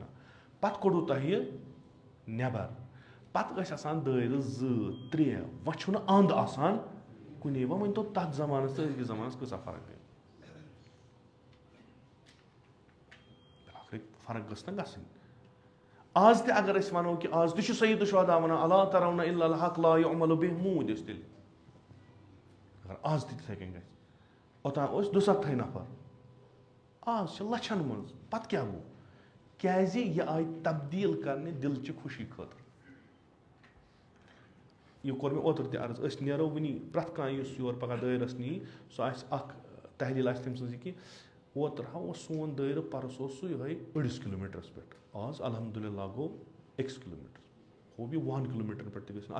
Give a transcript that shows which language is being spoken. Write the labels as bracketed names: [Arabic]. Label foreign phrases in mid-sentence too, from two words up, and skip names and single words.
[Kashmiri] پتہٕ کوٚڑوٕ تۄہہِ یہِ نٮ۪بر, پتہٕ ٲسۍ آسان دٲیرٕ 2 3, وۄنۍ چھُنہٕ اَنٛد آسان کُنے. وۄنۍ ؤنۍتو تَتھ زمانس تہٕ أزکِس زمانس کۭژاہ فرق گٔے. فرق گٔژھ نہ گژھٕنۍ. آز تہِ اگر أسۍ وَنو کہِ آز تہِ چھُ سیٖد الشہدا وَنان [Arabic] الا ترون الا الحق لا یعمل به [Kashmiri] موٗدۍ ٲسۍ تیٚلہِ, اگر آز تہِ تِتھٕے کٔنۍ گژھِ. اوٚتام ٲسۍ 200 نفر, آز چھِ لچھن منٛز. پتہٕ کیٛاہ گوٚو, کیٛازِ یہِ آیہِ تبدیٖل کرنہِ دِلچہِ خوشی خٲطرٕ. یہِ کوٚر مےٚ اوترٕ تہِ عرض, أسۍ نیرو وٕنی, پرٛٮ۪تھ کانٛہہ یُس یور پگاہ دٲیرس نِیہِ سُہ آسہِ اکھ تحلیٖل آسہِ تٔمۍ سٕنٛز یہِ کہِ اوترٕ اوس سون دٲیرٕ پرُس اوس سُہ یِہوے 2.5 کِلوٗمیٖٹرس پٮ۪ٹھ, آز الحمدُاللہ گوٚو 1 کِلوٗمیٖٹر, ہوب یہِ 1 کِلوٗمیٖٹرن پٮ۪ٹھ تہِ گژھِ نہٕ.